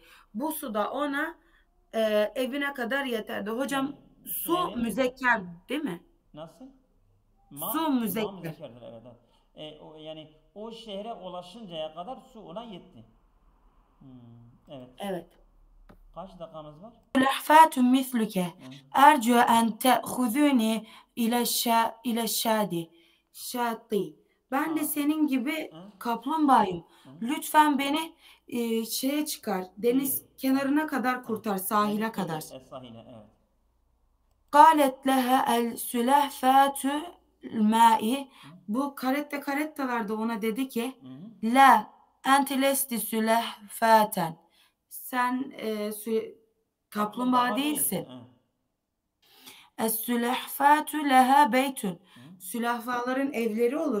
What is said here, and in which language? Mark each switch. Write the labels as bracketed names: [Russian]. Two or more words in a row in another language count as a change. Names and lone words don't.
[Turkish] Bu su da ona evine kadar yeterdi. Yani Hocam su yani müzekker değil mi? nasıl? Su Ma müzekker. müzekerdir, evet. Evet. Yani o şehre ulaşıncaya kadar su ona yetti. Hmm, evet. Evet. Kaç dakikamız var? [Arabic] لحفات مثلك Hı. أرجو أن تأخذوني إلى şati. [Turkish] Ben de Ha. senin gibi Hı. kaplumbağayım. Hı. Lütfen beni şeye çıkar. Kıyı. Deniz kenarına kadar Hı. kurtar, Deniz sahile kıyı. kadar. Sahile, evet. [Arabic] قالت لها السلحفاة الماء. Hı. [Turkish] Bu karettalar da ona dedi ki Hı. [Arabic] لا أنت لست سلحفاة. [Turkish] Sen kaplumbağa Kaplumbağa değilsin. değilsin. Hı. [Arabic] السلحفاة لها بيت. Hı. [Turkish] Sülahfaların evleri olur.